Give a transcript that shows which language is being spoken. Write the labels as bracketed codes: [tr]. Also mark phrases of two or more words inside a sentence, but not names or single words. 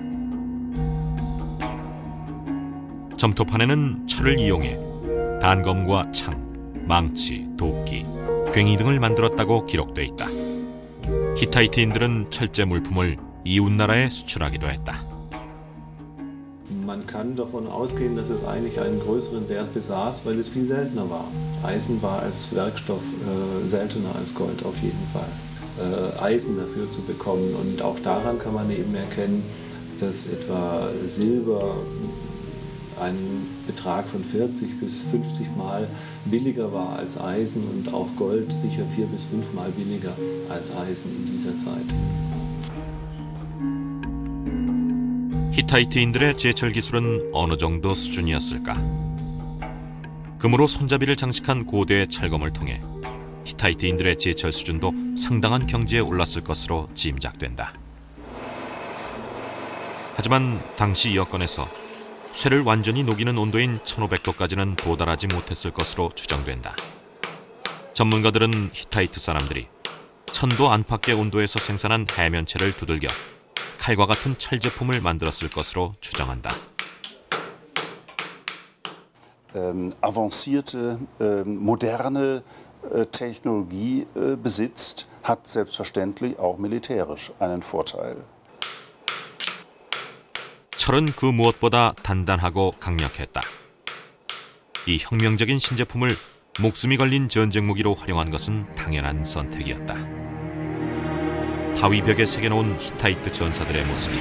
[ko] 점토판에는 철을 이용해 단검과 창, 망치, 도끼, 괭이 등을 만들었다고 기록돼 있다. 히타이트인들은 철제 물품을 이웃나라에 수출하기도 했다. [de] Man kann davon ausgehen, dass es eigentlich einen größeren Wert besaß, weil es viel seltener war. Eisen war als Werkstoff seltener als Gold auf jeden Fall. Eisen dafür zu bekommen, und auch daran kann man eben erkennen, dass etwa Silber ein Betrag von 40 bis 50 Mal billiger war als Eisen und auch Gold sicher 4 bis 5 Mal billiger als Eisen in dieser Zeit. [ko] 히타이트인들의 제철 기술은 어느 정도 수준이었을까? 금으로 손잡이를 장식한 고대의 철검을 통해 히타이트인들의 제철 수준도 상당한 경지에 올랐을 것으로 짐작된다. 하지만 당시 여건에서 쇠를 완전히 녹이는 온도인 1500도까지는 도달하지 못했을 것으로 추정된다. 전문가들은 히타이트 사람들이 1000도 안팎의 온도에서 생산한 해면체를 두들겨 칼과 같은 철 제품을 만들었을 것으로 추정한다. [de] Avancierte, moderne Technologie besitzt, hat selbstverständlich auch militärisch einen Vorteil. [ko] 철은 그 무엇보다 단단하고 강력했다. 이 혁명적인 신제품을 목숨이 걸린 전쟁 무기로 활용한 것은 당연한 선택이었다. 바위벽에 새겨놓은 히타이트 전사들의 모습이다.